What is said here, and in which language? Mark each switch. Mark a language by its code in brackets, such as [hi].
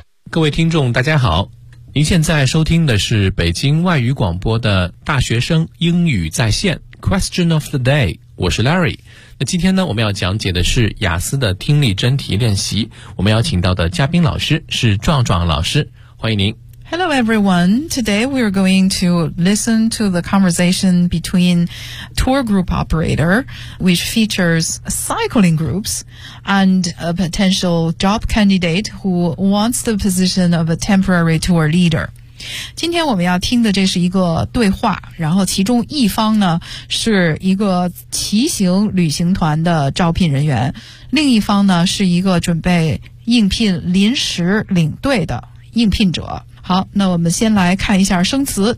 [zh] 各位听众大家好，您现在收听的是北京外语广播的大学生英语在线 Question of the Day， 我是 Larry。那今天呢，我们要讲解的是雅思的听力真题练习，我们要请到的嘉宾老师是壮壮老师，欢迎您。 [en] Hello everyone, today we are going to listen to the conversation between tour group operator which features cycling groups and a potential job candidate who wants the position of a temporary tour leader. [zh] 今天我们要听的这是一个对话，然后其中一方呢是一个骑行旅行团的招聘人员，另一方呢是一个准备应聘临时领队的应聘者。好，那我们先来看一下生词。